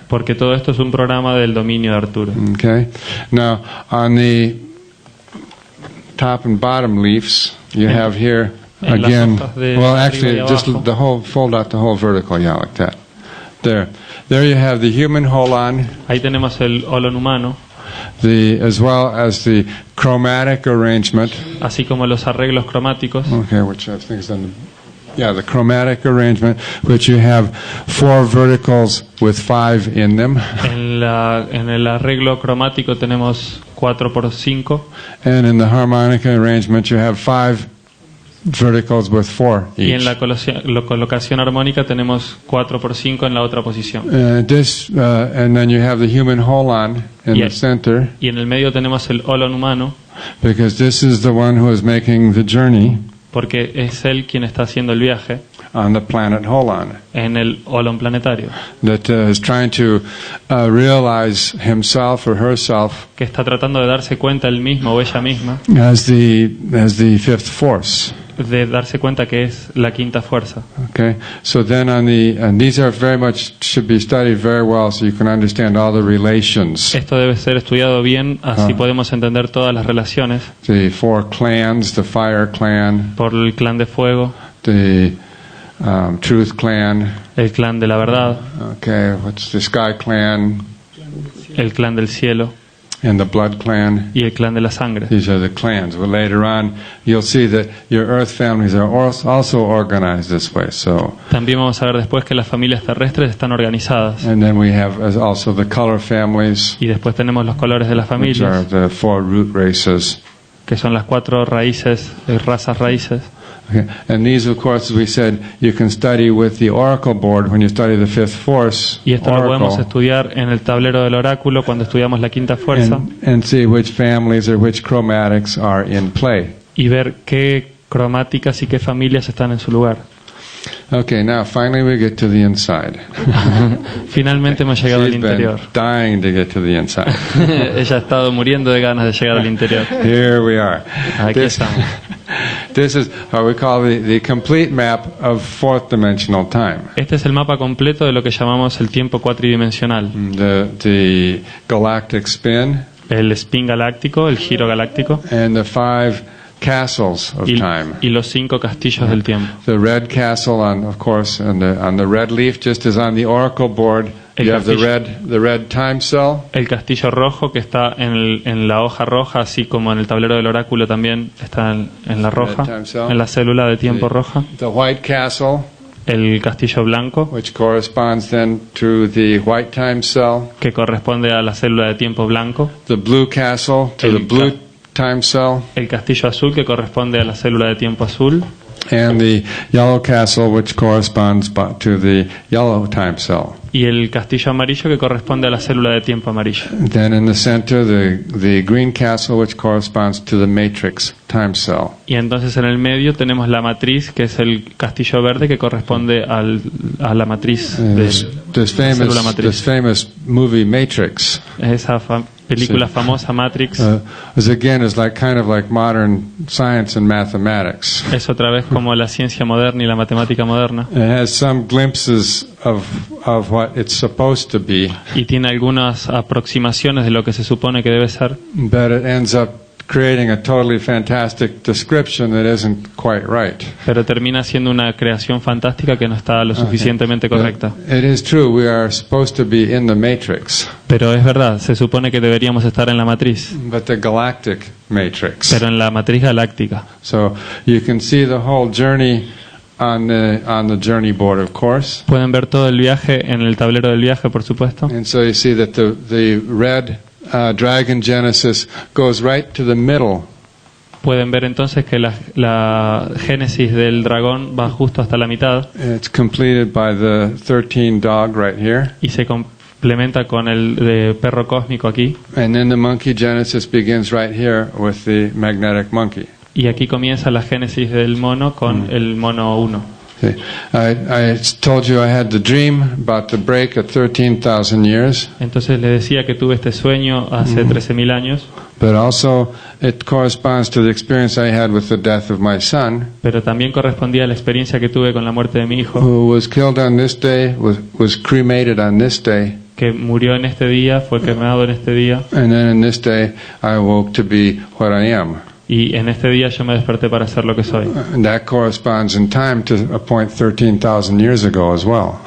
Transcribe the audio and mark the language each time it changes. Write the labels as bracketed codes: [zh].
[es] porque todo esto es un programa del dominio de Arturo. [en] Okay. Now, on the top and bottom leaves, you have here [es] en las [en] again. [es] hojas de [en] Well, [es] arriba [en] actually, [es] y [en] just [es] abajo. [en] fold out the whole vertical, yeah, like that. There you have the human holon, [es] Ahí tenemos el holon humano, [en] as well as the chromatic arrangement. [es] así como los arreglos cromáticos, [en] Okay, which I think is on the chromatic arrangement, which you have 4 verticals with 5 in them, [es] en el arreglo cromático tenemos 4x5, [en] and in the harmonic arrangement you have 5 verticals with 4 [es] y en [en] each. [es] la colocación armónica tenemos 4x5 en la otra posición. [en] And then you have the human holon in the Yes. center, [es] Y en el medio tenemos el holon humano, [en] because this is the one who is making the journey [es] porque es él quien está haciendo el viaje [en] on the planet Holon, [es] en el holon planetario, [en] that is trying to realize himself or herself [es] que está tratando de darse cuenta él mismo o ella misma, [en] as the fifth force. [es] de darse cuenta que es la quinta fuerza. [en] Okay, so then and these are very much should be studied very well so you can understand all the relations. [es] Esto debe ser estudiado bien, así podemos entender todas las relaciones, [en] The 4 clans, the fire clan, [es] por el clan de fuego, [en] the truth clan, [es] el clan de la verdad, [en] okay, what's the sky clan, [es] el clan del cielo, [en] and the blood clan. [es] y el clan de la sangre. [en] These are the clans. Well, later on, you'll see that your earth families are also organized this way. So, [es] También vamos a ver después que las familias terrestres están organizadas. [en] and then we have also the color families, [es] Y después tenemos los colores de las [en] which are [es] familias, [en] the 4 root races. [es] que son las 4 raíces, razas raíces. [en] Okay. And these, of course, as we said, you can study with the oracle board when you study the fifth force [es] Y esto lo podemos [en] oracle, [es] estudiar en el tablero del oráculo cuando estudiamos la quinta fuerza [en] and see which families or which chromatics are in play. [es] y ver qué cromáticas y qué familias están en su lugar. [en] Okay, now finally we get to the inside. [es] Finalmente hemos llegado al [en] She's been [es] interior. [en] dying to get to the inside. [es] Ella ha estado muriendo de ganas de llegar al interior. [en] Here we are. [es] Aquí [en] This, [es] estamos. [en] this is what we call the complete map of fourth dimensional time. [es] Este es el mapa completo de lo que llamamos el tiempo cuatridimensional. [en] The galactic spin [es] El spin galáctico, el giro galáctico [en] and the 5 castles of time. [es] y los 5 castillos del tiempo. [en] The red castle, of course, on the red leaf, just as on the oracle board, [es] El [en] you have the [es] castillo. [en] red time cell. [es] El castillo rojo que está en la hoja roja, así como en el tablero del oráculo también está en la roja, [en] time cell. [es] en la célula de tiempo roja. [en] The white castle, [es] El castillo blanco, [en] which corresponds then to the white time cell. [es] que corresponde a la célula de tiempo blanco. [en] The blue castle to the blue time cell. [es] El castillo azul, que corresponde a la célula de tiempo azul. [en] And the yellow castle, which corresponds to the yellow time cell. [es] Y el castillo amarillo, que corresponde a la célula de tiempo amarillo. [en] Then in the center, the green castle, which corresponds to the matrix time cell. [es] Y entonces en el medio tenemos la matriz, que es el castillo verde, que corresponde a la matriz de la célula matriz. [en] This famous movie Matrix [es] Esa película famosa Matrix [en] is like kind of like modern science and mathematics. [es] es otra vez como la ciencia moderna y la matemática moderna. [en] It has some glimpses of what it's supposed to be, [es] Y tiene algunas aproximaciones de lo que se supone que debe ser, [en] but it ends up creating a totally fantastic description that isn't quite right. [es] pero termina siendo una creación fantástica que no está lo suficientemente correcta. [en] It is true, we are supposed to be in the matrix, [es] Pero es verdad, se supone que deberíamos estar en la matriz, [en] but the galactic matrix. [es] pero en la matriz galáctica. [en] So you can see the whole journey on the journey board, of course. [es] Pueden ver todo el viaje en el tablero del viaje, por supuesto. [en] And so you see that the red dragon genesis goes right to the middle. [es] Pueden ver entonces que la génesis del dragón va justo hasta la mitad [en] It's completed by the 13 dog right here. [es] y se complementa con el de perro cósmico aquí. [en] And then the monkey genesis begins right here with the magnetic monkey. [es] Y aquí comienza la génesis del mono con el mono 1. [en] See, I told you I had the dream about the break at 13,000 years, [es] Entonces les decía que tuve este sueño hace 13.000 años, [en] but also it corresponds to the experience I had with the death of my son, [es] pero también correspondía a la experiencia que tuve con la muerte de mi hijo, [en] who was killed on this day, was cremated on this day, [es] que murió en este día, fue quemado en este día, [en] and then in this day I awoke to be what I am. [es] y en este día yo me desperté para ser lo que soy. [en] And that corresponds in time to a point 13,000 years ago as well.